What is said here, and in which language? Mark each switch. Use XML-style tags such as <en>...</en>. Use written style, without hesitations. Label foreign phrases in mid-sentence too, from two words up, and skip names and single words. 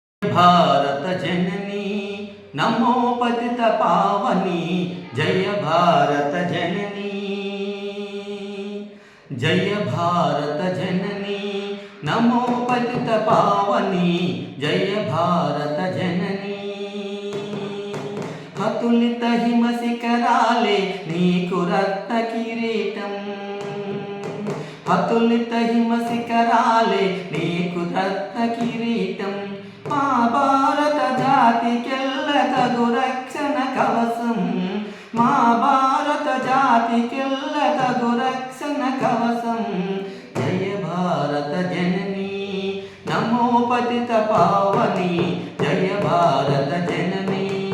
<sa>भारत जननी नमो पतित पावनी जय भारत जननी जय भारत जननी नमो पतित पावनी जय भारत जननी</sa> <te>అతులిత హిమ శిఖరాలే నీకు రత్న కిరీటం అతులిత హిమ శిఖరాలే నీకు రత్న కిరీటం మా భారత జాతికెల్లతగు రక్షణ కవసం మా భారత జాతికెల్లతగు రక్షణ కవసం</te> <sa>जय भारत जननी नमो पतित पावनि जय भारत जननी</sa>